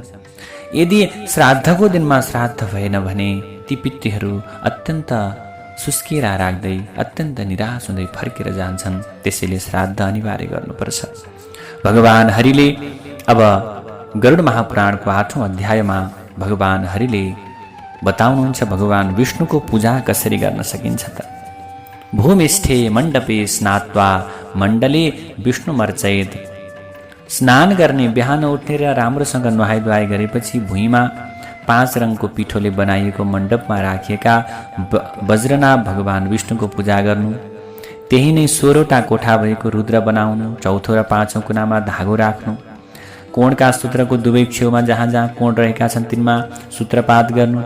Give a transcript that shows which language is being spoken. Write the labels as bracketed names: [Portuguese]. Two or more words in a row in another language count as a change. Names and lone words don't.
[Nepali] यदि श्राद्धको दिनमा श्राद्ध भएन भने ती पितृहरू अत्यन्त सुस्केरा राख्दै अत्यन्त निराश हुँदै फर्केर जान्छन्। त्यसैले श्राद्ध अनिवार्य गर्नुपर्छ। भगवान हरिले अब गरुड महापुराणको 8औं अध्यायमा भगवान हरिले बताउनुहुन्छ भगवान विष्णुको पूजा कसरी गर्न सकिन्छ त। [Sanskrit] भूमिष्ठे मण्डपे स्नात्वा मण्डले विष्णुमर्चयेत्। [Nepali] स्नान गर्ने बिहान उठेर राम्रोसँग नुहाइ गरेपछि भुइँमा 5 रङको पिठोले बनाइएको मण्डपमा राखिएका वज्रनाभ भगवान विष्णुको पूजा गर्नु। त्यही नै 16वटा कोठा भएको रुद्र बनाउनु। चौथो र 5औं कुनामा धागो राख्नु। कोणका सूत्रको दुवै छेउमा जहाँ जहाँ कोण रहेका छन् तिनमा सूत्रपात गर्नु।